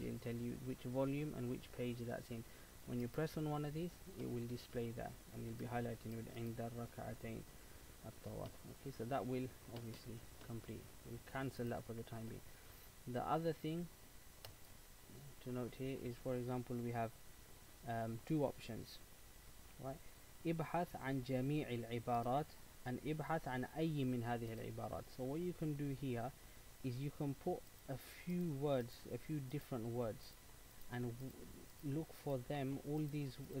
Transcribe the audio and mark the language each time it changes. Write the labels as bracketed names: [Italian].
[English] It'll tell you which volume and which page that's in. When you press on one of these, it will display that, and you'll be highlighting with [Arabic] عند الركعتين الطواف. [English] Okay, so that will obviously complete. We'll cancel that for the time being. The other thing to note here is, for example, we have two options, right? [Arabic] ابحث عن جميع العبارات and ابحث عن أي من هذه العبارات. [English] So what you can do here is you can put a few words, a few different words, and look for them, all these